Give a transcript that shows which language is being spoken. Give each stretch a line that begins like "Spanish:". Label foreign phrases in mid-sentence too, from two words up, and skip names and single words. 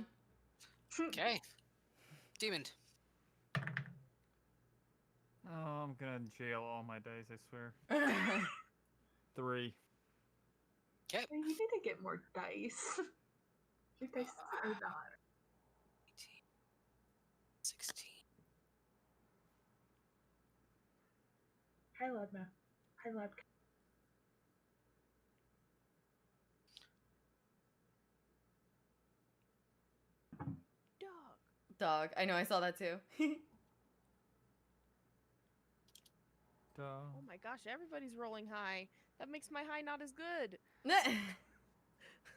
English: Okay. Demon. Oh, I'm gonna jail all my dice. I swear. 3. Okay. You need to get more dice. Your dice are not. 18. 16. Hi, Ledma. Hi, Led. Dog. Dog. I know. I saw that too. Duh. Oh my gosh, everybody's rolling high. That makes my high not as good.